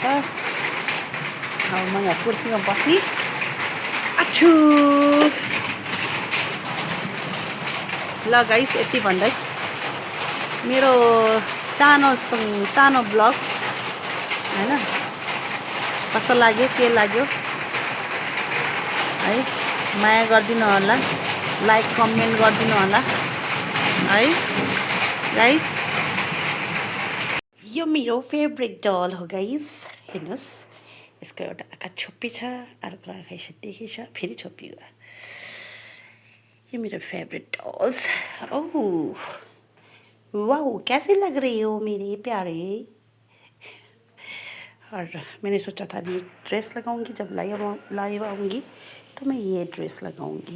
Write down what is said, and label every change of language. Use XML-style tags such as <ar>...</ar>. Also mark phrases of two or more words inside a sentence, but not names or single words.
<ne>अब म यहाँ कुर्सीमा बस्ने। आछु ल गाइस, यति भन्दै मेरो सानो ब्लग हैन, कस्तो लाग्यो, के लाग्यो है, माया गरिदिनु होला,</ne> <en>like comment</en> <ne>गरिदिनु होला है गाइस। यो मेरो</ne> <en>favorite doll</en> <ne>हो गाइस। हेर्नुहोस् यसको एउटा आँखा छोपी छ, अर्को आँखा यसो देखी छ, फेरि छोपी गयो।</ne> <hi>ये मेरा</hi> <en>favorite dolls. oh wow,</en> <hi>कैसे लग रही हो मेरे प्यारे। और मैंने सोचा था अभी एक ड्रेस लगाऊंगी, जब लाइव आऊँगी तो मैं ये ड्रेस लगाऊंगी।</hi>